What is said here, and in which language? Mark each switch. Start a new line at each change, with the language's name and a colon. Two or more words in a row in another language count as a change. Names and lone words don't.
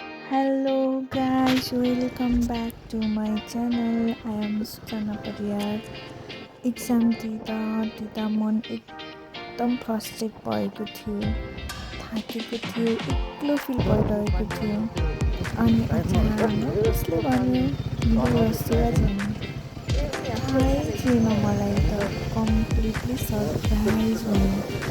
English: Hello guys, welcome back to my channel. I am Sujana Pariyar.
Nepali: एक्जाम दिँदा मन एकदम फ्रस्ट्रेट भएको थियो, थाकेको थियो, एक्लो फिल भइरहेको थियो। अनि अचानक कसले भन्यो मेरो रसुवा छैन। थाहै थिएन मलाई त,
English: completely surprise
Nepali: भयो।